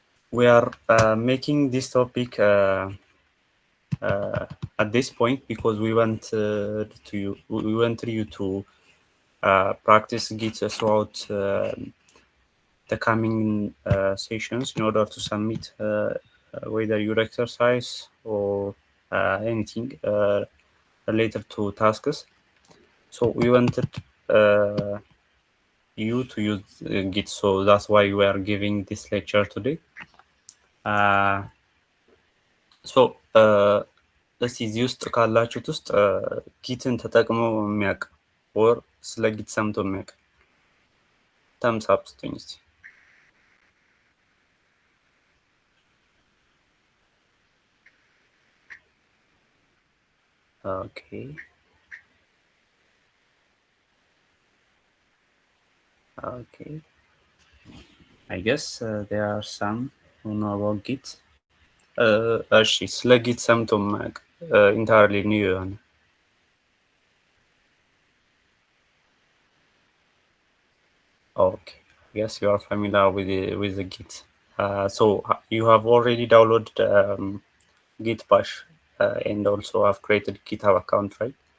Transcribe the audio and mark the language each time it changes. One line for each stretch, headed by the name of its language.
English: We are making this topic at this point because we want you to practice Git throughout the coming sessions in order to submit whether your exercise or anything related to tasks. So we wanted you to use Git, so that's why we are giving this lecture today.
Amharic: So እስቲ እዚህ ውስጥ ካላችሁት ውስጥ ጊትን ተጠቅሞ የሚያውቅ ወር ስለ ጊት ሰምቶ የሚያውቅ ተምስ አፕ ስጡኝ እስቲ።
English: Okay. Okay. I guess there are some who know about Git.
Amharic: እሺ ስለ ጊት ሰምቶ የማያውቅ ኢንታይርሊ ኒው የሆነ
English: Okay. Yes, you are familiar with the Git. So you have already downloaded Git Bash and also have created GitHub account, right?